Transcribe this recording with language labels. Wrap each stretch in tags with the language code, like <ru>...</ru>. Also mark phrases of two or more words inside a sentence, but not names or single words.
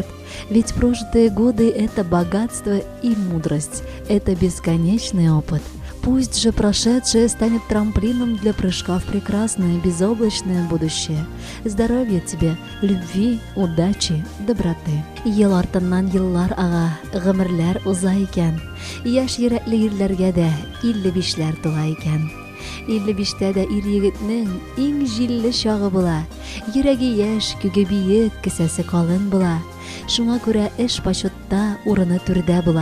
<ru>Ведь прожитые годы – это богатство и мудрость, это бесконечный опыт. Пусть же прошедшее станет трамплином для прыжка в прекрасное, безоблачное будущее. Здоровья тебе, любви, удачи, доброты.</ru> <tt>Ел артыннан еллар ага, гомерләр уза икән. Яшь йөрәкле ирләргә дә 55ләр тула икән. 55тә дә ир-егетнең иң җилле чагы була. Йөрәге яшь, күге биек, кесәсе калын була. Шуңа күрә эш почетта, урыны түрдә була.</tt>